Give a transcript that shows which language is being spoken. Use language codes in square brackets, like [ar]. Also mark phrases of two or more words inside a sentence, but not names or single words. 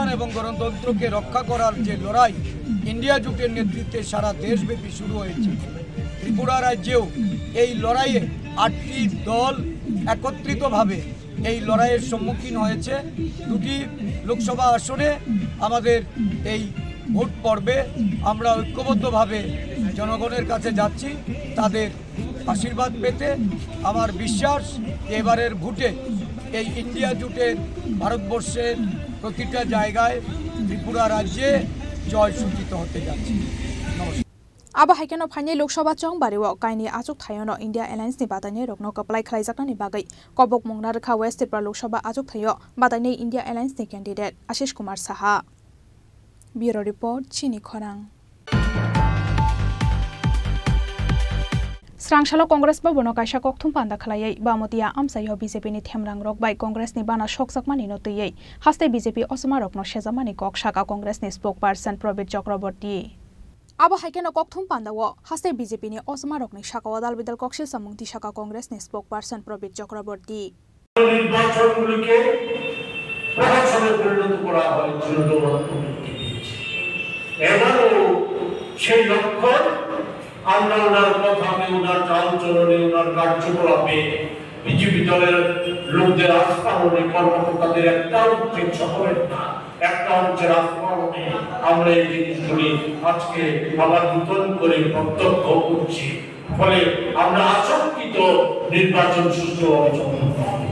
[bn] এবং গণতন্ত্রকে রক্ষা করার যে লড়াই ইন্ডিয়া জোটের নেতৃত্বে সারা দেশব্যাপী শুরু হয়েছে ত্রিপুরা রাজ্যেও এই লড়াইয়ে 8টি দল একত্রিতভাবে এই লড়াইয়ের সম্মুখীন হয়েছে দুটি লোকসভা আসনে আমাদের এই ভোট পর্বে আমরা ঐক্যবদ্ধভাবে জনগণের কাছে যাচ্ছি তাদের আশীর্বাদ পেতে। আমার বিশ্বাস এবারের ভোটে এই ইন্ডিয়া জোটের ভারতবর্ষের প্রতিটা জায়গায় ত্রিপুরা রাজ্যে জয় সূচিত হতে যাচ্ছে। নমস্কার। [trp] Aba haikeno phani Lok Sabha chong bariwo kaini achuk thayono India Alliance ni badani rokno kaplai khlaijaknani bagai kobok mongna rakha West Tripura Lok Sabha achuk thayo badani India Alliance ni candidate Ashish Kumar Saha. [en] Bureau report [trp] Chini Khorang. Srangsalo Congress Bhabono kaisa kokthum panda khlaiai Bamotia amsayo BJP ni themrang rok bai Congress ni bana shoksakmani no tiyei haste BJP osama rokno shejamani kok shaka Congress ni spokesperson Probit Chakraborty. Aba haikeno kokthum pandawo haste BJP ni osama rokni shaka wadal bidal kokshil samungti shaka Congress ni spokesperson Probit Chakraborty. [bn] নির্বাচনগুলিকে প্রহসনে পরিণত করা হয়েছিল এবারও সেই লক্ষ্য আমরা ওনার কথামে ওনার চালচলনে ওনার কার্যকলাপে বিজেপি দলের লোকদের আস্ফালনে কর্মকর্তাদের একটা উদ্বেগ শহরের না একটা অংশের আস্ফালনে আমরা এই জিনিসগুলি আজকে আবার নতুন করে প্রত্যক্ষ করছি ফলে আমরা আশঙ্কিত নির্বাচন সুষ্ঠুভাবে সম্পন্ন হবে।